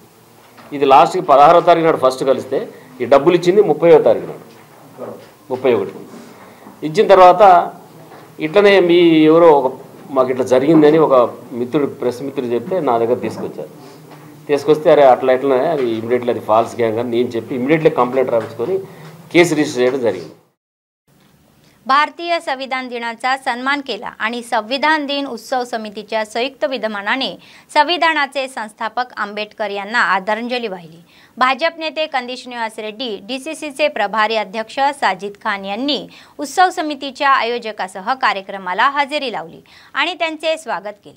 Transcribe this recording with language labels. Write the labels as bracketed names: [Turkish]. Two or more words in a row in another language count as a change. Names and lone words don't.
[Telugu] ఇది లాస్ట్కి 16వ తారీఖు నాడు ఫస్ట్ కలిస్తే ఈ డబ్బులు ఇచ్చింది 30వ తారీఖు నాడు 31 ఇచ్చిన తర్వాత ఇట్లనే మీ ఎవరో ఒక మాకు ఇట్లా జరిగిందని ఒక మిత్రుడు ప్రెస్ మిత్రుడు చెప్తే నా దగ్గర తీసుకొస్తే అరే అట్లా ఎట్లనే అది ఇమీడియట్లీ అది ఫాల్స్ గ్యాంగ్ అని నేను చెప్పి ఇమీడియట్లీ కంప్లైంట్ రాయించుకొని కేసు రిజిస్టర్ చేయడం జరిగింది. [Marathi] भारतीय संविधान दिनाचा सन्मान केला आणि संविधान दिन उत्सव समितीच्या संयुक्त विद्यमानाने संविधानाचे संस्थापक आंबेडकर यांना आदरांजली वाहिली। भाजप नेते कंदी श्रीनिवास रेड्डी, डीसीसीचे प्रभारी अध्यक्ष साजिद खान यांनी उत्सव समितीच्या आयोजकासह कार्यक्रमाला हजेरी लावली आणि त्यांचे स्वागत केले।